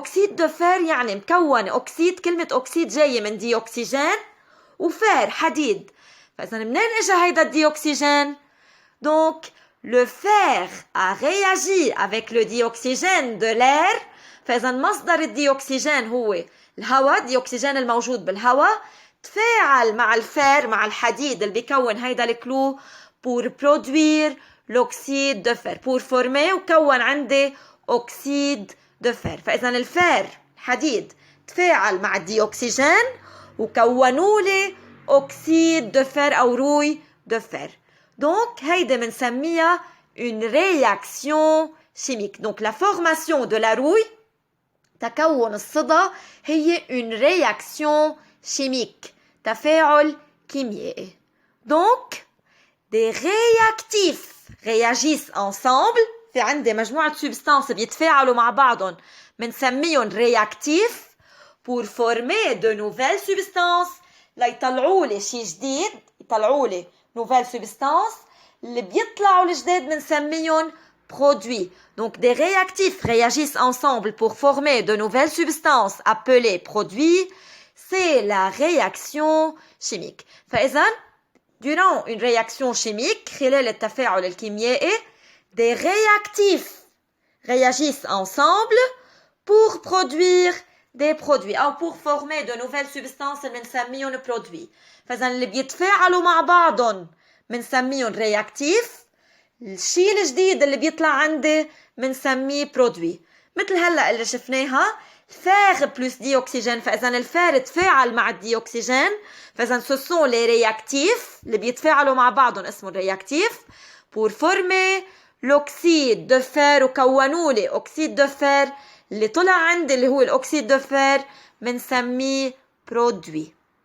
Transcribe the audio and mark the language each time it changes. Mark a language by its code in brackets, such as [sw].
[ar] أكسيد دو فير يعني مكون أكسيد، كلمة أكسيد جاية من ديوكسيجين وفير حديد. فإذا منين إجا هيدا الديوكسيجين؟ [fr] Donc le fer a réagi avec le dioxygène de l'air. [ar] فإذا مصدر الديوكسيجين هو الهواء، الديوكسيجين الموجود بالهواء تفاعل مع الفير، مع الحديد اللي بيكون هيدا الكلو [fr] pour produire l'oxyde de fer، pour former [ar] وكون عندي أكسيد de fer. فإذا الفير الحديد تفاعل مع الديوكسيجين وكونوا لي أكسيد de fer أو روي de fer. [fr] Donc [ar] هيدا بنسميها [fr] une réaction chimique. Donc la formation de la rouille، [ar] تكون الصدى، هي [fr] une réaction chimique، [ar] تفاعل كيميائي. [fr] Donc des réactifs réagissent ensemble. [ar] في عندي مجموعة [fr] substances [ar] بيتفاعلوا مع بعضهم بنسميهم [fr] réactifs pour former de nouvelles substances [ar] ليطلعوا لي شيء جديد، يطلعوا لي [fr] nouvelle substance. [ar] اللي بيطلعوا الجديد بنسميهم produits. [fr] Donc des réactifs réagissent ensemble pour former de nouvelles substances appelées produits. C'est la réaction chimique. فإذا durant une réaction chimique [ar] خلال التفاعل الكيميائي [fr] des réactifs réagissent ensemble pour produire des produits أو pour former de nouvelles substances [ar] اللي بنسميهم [fr] produits. [ar] فإذا اللي بيتفاعلوا مع بعضهم بنسميهم réactifs. الشيء الجديد اللي بيطلع عندي بنسميه produit. مثل هلا اللي شفناها [fr] fer plus dioxygène. [ar] فإذا الفار تفاعل مع الديوكسيجين، فإذا [fr] ce sont les réactifs [ar] اللي بيتفاعلوا مع بعضهم اسمه réactifs [fr] pour former l'oxyde de fer [ar] وكونوا لي أكسيد de fer. اللي طلع عندي اللي هو الأكسيد de fer بنسميه produit.